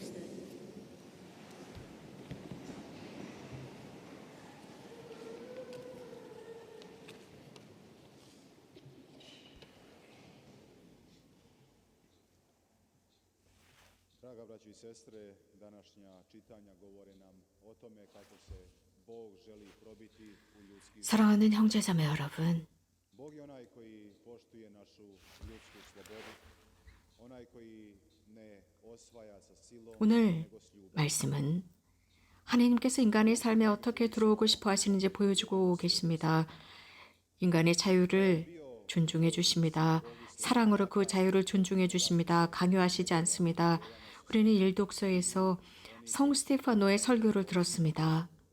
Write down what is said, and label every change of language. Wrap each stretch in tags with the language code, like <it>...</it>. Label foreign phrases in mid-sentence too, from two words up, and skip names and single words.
<hr>Draga braćo i sestre, današnja čitanja govore nam o tome kako se Bog želi probiti u ljudski.</hr> <ko>사랑하는 형제자매 여러분,</ko> <hr>Bog je onaj koji poštuje našu ljudsku slobodu, onaj koji ne osvaja sa silom,</hr> <ko>오늘</ko> <hr>nego s ljubavlju.</hr> <ko>말씀은 하나님께서 인간의 삶에 어떻게 들어오고 싶어 하시는지 보여주고 계십니다. 인간의 자유를 존중해 주십니다. 사랑으로 그 자유를 존중해 주십니다. 강요하시지 않습니다. 우리는 일독서에서 성 스테파노의 설교를 들었습니다.</ko>